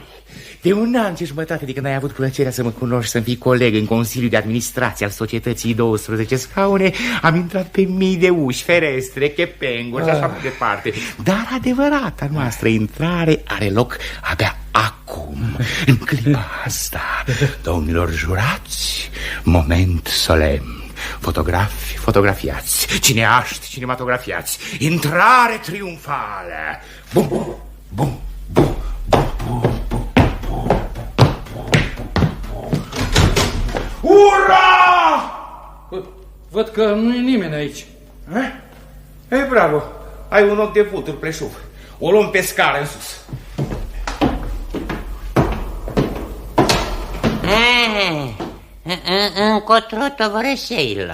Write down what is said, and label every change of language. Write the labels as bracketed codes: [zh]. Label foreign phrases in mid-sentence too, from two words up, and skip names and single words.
[ro] De 1 an și jumătate de când ai avut plăcerea să mă cunoști, să-mi fii coleg în Consiliul de Administrație al Societății 12 Scaune, am intrat pe mii de uși, ferestre, chepenguri și așa mai departe. Dar adevărata noastră intrare are loc abia acum, în clipa asta. Domnilor jurați, moment solemn. Fotografi, fotografiați. Cineaști, cinematografiați. Intrare triumfală. Bum, bum, bum, bum, bum. Ura! Văd că nu e nimeni aici. Ei, bravo, ai un ochi de vultur pleșuv. O luăm pe scară în sus. Încotro, tovărășeilor.